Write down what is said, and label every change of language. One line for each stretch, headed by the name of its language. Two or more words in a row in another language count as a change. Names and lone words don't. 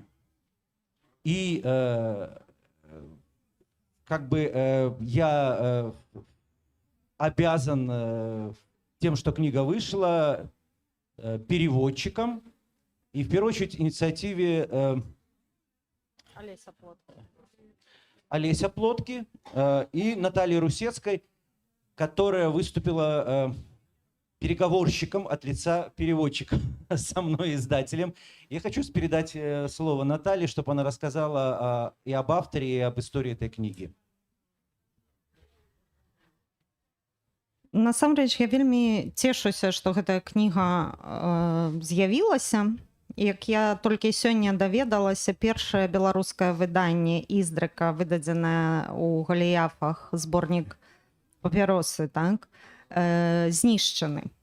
Russian: И как бы я обязан тем, что книга вышла, переводчикам и, в первую очередь, инициативе Олеся Плотки и Натальи Русецкой, которая выступила переговорщиком от лица переводчика со мной, издателем. Я хочу передать слово Наталье, чтобы она рассказала и об авторе, и об истории этой книги.
Belarusian: Насамрэч, я вельмі цешуся, што гэтая кніга з'явілася. Як я толькі сёння даведалася, першае беларускае выданне Іздрыка, выдадзенае ў Галіяфах, зборнік папяросы, так, знішчаны.